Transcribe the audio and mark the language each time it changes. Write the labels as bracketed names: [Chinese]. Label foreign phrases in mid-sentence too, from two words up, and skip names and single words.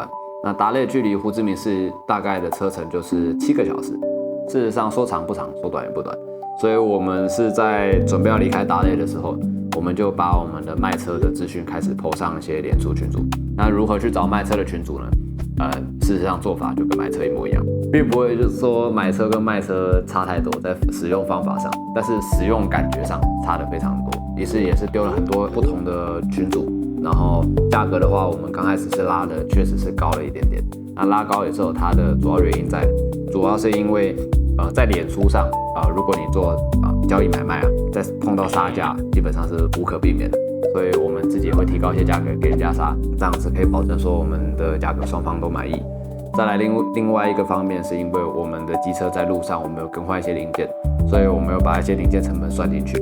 [Chinese] 那達累距離胡志明市大概的車程就是7個小時，事實上說長不長，說短也不短。所以我們是在準備要離開達累的時候，我們就把我們的賣車的資訊開始 po 上一些臉書群組。那如何去找賣車的群組呢？事實上做法就跟買車一模一樣。並不會就是說買車跟賣車差太多，在使用方法上，但是使用感覺上差得非常多。也是丟了很多不同的群組，然後價格的話，我們剛開始是拉的，確實是高了一點點。那拉高也是有它的主要原因在，主要是因為在臉書上如果你做交易買賣在碰到殺價，基本上是無可避免的。所以我們自己也會提高一些價格給人家殺，這樣子可以保證說我們的價格雙方都滿意。再來另外一個方面，是因為我們的機車在路上我們有更換一些零件，所以我們有把一些零件成本算進去。